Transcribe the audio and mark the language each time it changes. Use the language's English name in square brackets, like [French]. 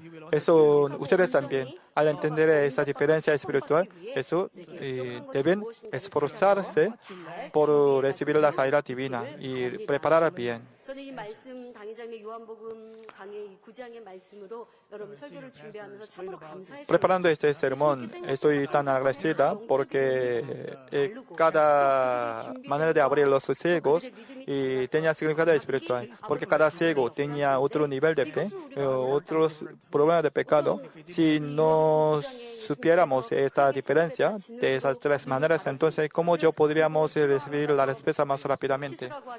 [Spanish] Eso ustedes también, al entender esa diferencia espiritual, eso deben esforzarse por recibir la sanidad divina y preparar bien. [Korean] 저는 이 말씀 당회장의 요한복음 강의 9장의 말씀으로 여러분 설교를 준비하면서 참으로 감사했습니다. [Spanish] Preparando este sermón, estoy tan agradecida porque cada manera de abrir los ciegos tenía significado espiritual, porque cada ciego tenía otro nivel de fe, otros problemas de pecado. Si no supiéramos esta diferencia de esas tres maneras, entonces ¿cómo yo podríamos recibir la respuesta más rápidamente?